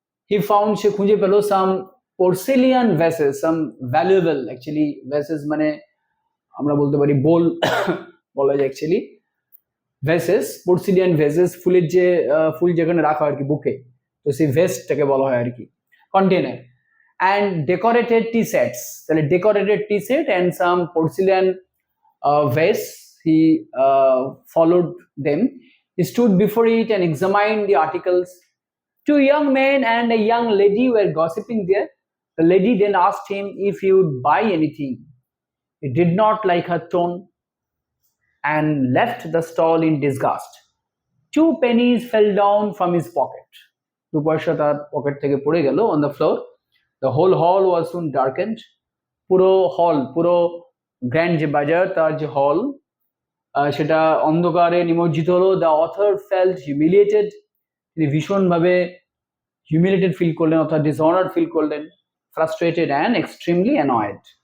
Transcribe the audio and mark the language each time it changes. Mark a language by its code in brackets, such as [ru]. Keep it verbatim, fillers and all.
[en] he found, [bn] সে খুঁজে পেল সাম পোর্সেলিয়ান ভ্যাসেস, সাম valuable actually ভ্যাসেস মানে আমরা বলতে পারি বোল বলা যায় অ্যাকচুয়ালি, ভেসেস, পোর্সিলিয়ান ভেসেস, ফুলের যে আহ, ফুল যেখানে রাখা হয় আর কি বুকে, তো সেই ভেস্টটাকে বলা হয় আর কি, container. [en] And decorated tea sets, তাহলে decorated tea set and some porcelain vase. He followed them, he stood before it and examine the articles. Two young men and a young lady were gossiping there. The lady then asked him if he would buy anything. He did not like her tone and left the stall in disgust. Two pennies fell down from his pocket. [bn] দু পয়সা তার pocket থেকে পড়ে গেল [en] On the floor. The whole hall was soon darkened, [bn] পুরো হল, পুরো grand যে বাজার তার যে হল সেটা অন্ধকারে নিমজ্জিত হলো। [en] the author felt humiliated, [bn] তিনি ভীষণভাবে হিউমিলিয়েটেড ফিল করলেন অর্থাৎ ডিসঅনার ফিল করলেন, [en] Frustrated and extremely annoyed.